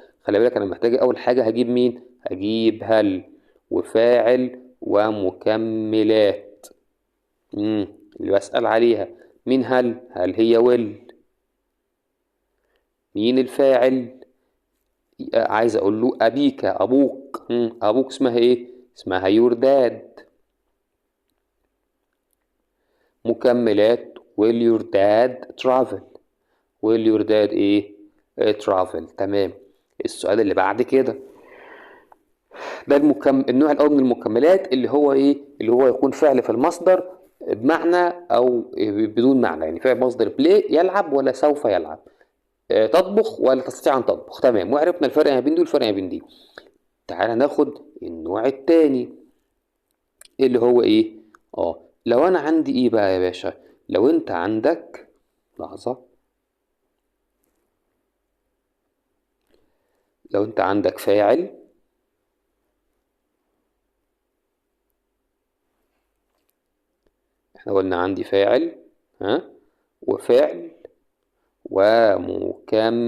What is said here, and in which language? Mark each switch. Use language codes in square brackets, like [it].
[ar] خلي بالك انا محتاج اول حاجة هجيب مين؟ هجيب هل وفاعل ومكملات اللي بسأل عليها. مين هل هي will. مين الفاعل؟ عايز اقول له ابيك، ابوك. ابوك اسمها ايه؟ اسمها [en] your dad. [ar] مكملات [en] will your dad travel. will your dad [ar] ايه؟ [en] travel. [ar] تمام. السؤال اللي بعد كده، ده النوع الاول من المكملات اللي هو ايه؟ اللي هو يكون فعل في المصدر بمعنى او بدون معنى، يعني فعل مصدر بلاي يلعب ولا سوف يلعب، تطبخ ولا تستطيع ان تطبخ. تمام، وعرفنا الفرق ما بين دول والفرق ما بين دي. تعالى ناخد النوع التاني اللي هو ايه؟ لو انا عندي ايه بقى يا باشا؟ لو انت عندك، لحظة، لو انت عندك فاعل، احنا قلنا عندي فاعل، ها، وفعل ومكملات.